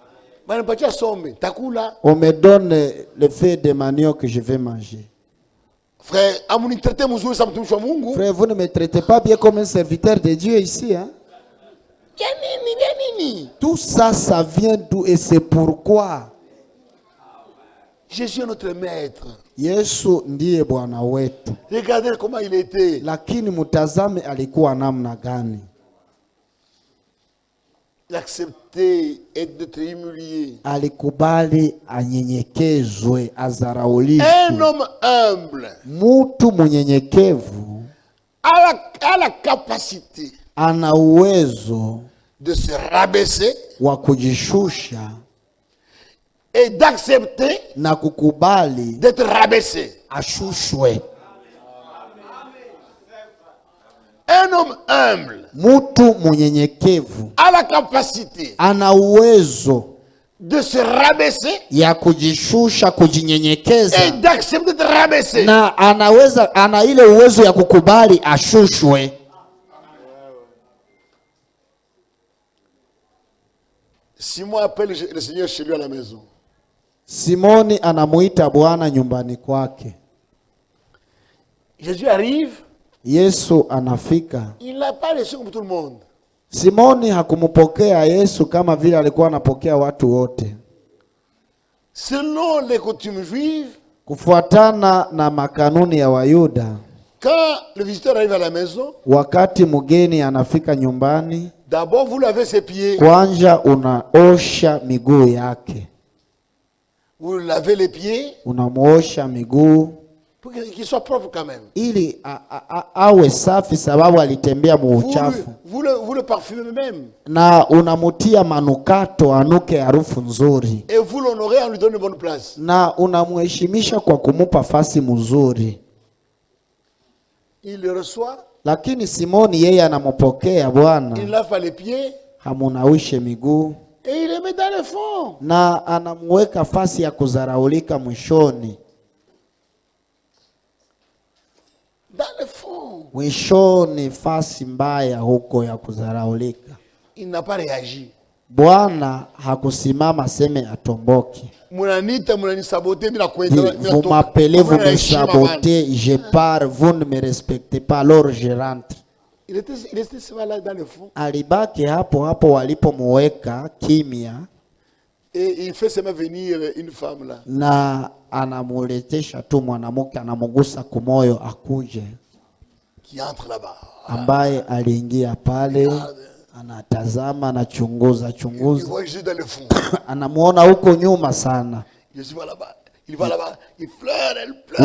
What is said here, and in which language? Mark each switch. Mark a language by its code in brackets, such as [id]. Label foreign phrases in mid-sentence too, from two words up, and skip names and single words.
[fr] On me donne le fait de manioc que je vais manger. Frère, frère, vous ne me traitez pas bien comme un serviteur de Dieu ici, hein? Tout ça, ça vient d'où et c'est pourquoi Jésus est notre maître. [sw] Yesu ndiye Bwana wetu. [fr] Regardez comment il était. [sw] Lakini mutazame alikuwa namna gani. [fr] Il acceptait d'être humilié. [sw] Alikubali anyenyekezwe, azaraulishwe. [fr] Un homme humble [sw] Mutu munyenyekevu [fr] a la capacité [sw] ana uwezo [fr] de se rabaisser [sw] wa kujishusha [fr] et d'accepter [sw] na kukubali [fr] d'être rabaissé. [sw] ashushwe. [fr] Un homme humble [sw] Mtu munyenyekevu [fr] a la capacité [sw] ana uwezo [fr] de se rabaisser [sw] ya kujishusha, kujinyenyekeza, [fr] et d'accepter d'être rabaissé. [sw] na ana ile uwezo ya kukubali ashushwe. [fr] Simon appelle le Seigneur chez lui à la maison. [sw] Simoni anamuita Bwana nyumbani kwake. [fr] Jésus arrive. [sw] Yesu anafika. [fr] Il n'a pas reçu comme tout le monde. [sw] Simoni hakumpokea Yesu kama vile alikuwa anapokea watu wote. [fr] Selon les coutumes juives, [sw] kufuatana na makanuni ya Wayuda, [fr] quand le visiteur arrive à la maison, [sw] wakati mgeni anafika nyumbani, [fr] d'abord vous lavez ses pieds. [sw] Kwanza unaosha miguu yake. [fr] Vous lavez les pieds. [sw] Unamuosha miguu [fr] pour qu'il soit propre quand même. [sw] Ili awe safi sababu alitembea muuchafu. [fr] Vous le parfumez même. [sw] Na unamutia manukato anuke harufu nzuri. [fr] Et vous l'honorez en lui donnant une bonne place. [sw] Na unamheshimisha kwa kumupa fasi mzuri. [fr] Il le reçoit. [sw] Lakini Simoni yeye anampokea Bwana. [fr] Il lave les pieds. [sw] Hamunawishe miguu. [fr] Et il le met dans le fond. [sw] Na anamuweka fasi ya kuzaraulika mwishoni. [fr] Dans le fond. [sw] Mwishoni fasi mbaya huko ya kuzaraulika. [fr] Il n'a pas réagi. [sw] Bwana hakusimama seme atomboki. [fr] Vous m'appelez, vous me sabotez, je pars, vous ne me respectez pas, alors je rentre. Il était là dans le fond. [sw] Alibaki hapo walipomuweka kimya. [fr] Et il fait seulement venir une femme là. [sw] Na anamuletesha tu mwanamke, anamugusa kumoyo akuje. [fr] Qui entre là-bas. [sw] Ambaye aliingia pale, anatazama, anachunguza. [fr] Il voit Jésus dans le fond. [sw] Anamuona huko nyuma sana. [fr] Jésus va là-bas. Il va là-bas. Il pleure, elle pleure.